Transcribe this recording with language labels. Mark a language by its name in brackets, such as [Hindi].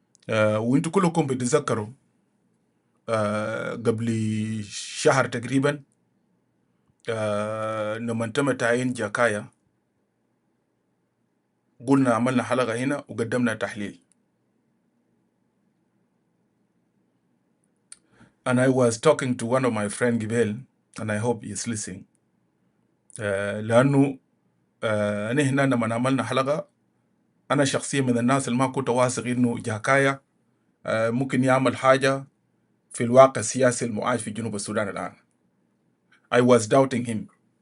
[Arabic] وانتوا كلكم بتتذكروا قبل شهر تقريبا لما تم تعيين جاكايا، قلنا عملنا حلقة هنا وقدمنا تحليل. [English] And I was talking to one of my friend Gibel, and I hope he's listening. [Arabic] لأنه نحن لما عملنا حلقة، أنا شخصيا من الناس اللي ما كنت واثق إنه جاكايا ممكن يعمل حاجة في الواقع السياسي المعاش في جنوب السودان الآن. [English] I was doubting him.